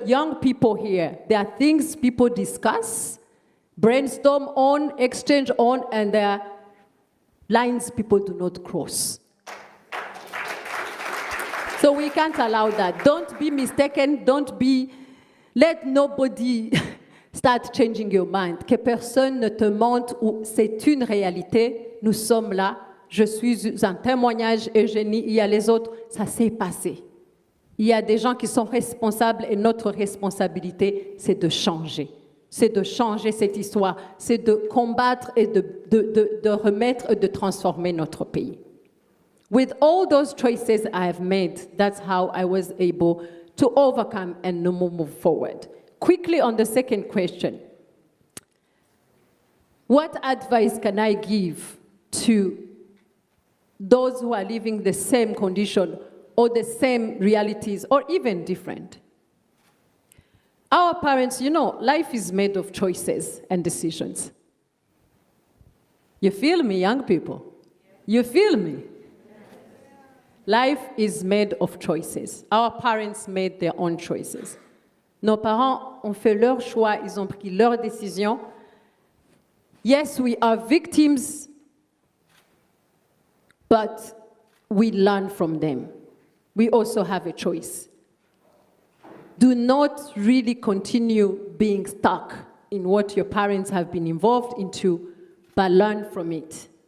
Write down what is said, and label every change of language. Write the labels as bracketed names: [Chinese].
[English] Young people here, there are things people discuss, brainstorm on, exchange on, and there are lines people do not cross. So we can't allow that. Don't be mistaken. Let nobody start changing your mind. [French] Que personne ne te mente ou c'est une réalité. Nous sommes là. Je suis un témoignage. Eugénie, il y a les autres. Ça s'est passé. Il y a des gens qui sont responsables et notre responsabilité, c'est de changer. C'est de changer cette histoire. C'est de combattre et de remettre et de transformer notre pays. [English] With all those choices I have made, that's how I was able to overcome and move forward. Quickly on the second question. What advice can I give to those who are living the same condition or the same realities or even different? Our parents, you know, life is made of choices and decisions. You feel me, young people? You feel me? Life is made of choices. Our parents made their own choices. [French] Nos parents ont fait leur choix, ils ont pris leurs décisions. [English] Yes, we are victims, but we learn from them. We also have a choice. Do not really continue being stuck in what your parents have been involved into, but learn from it.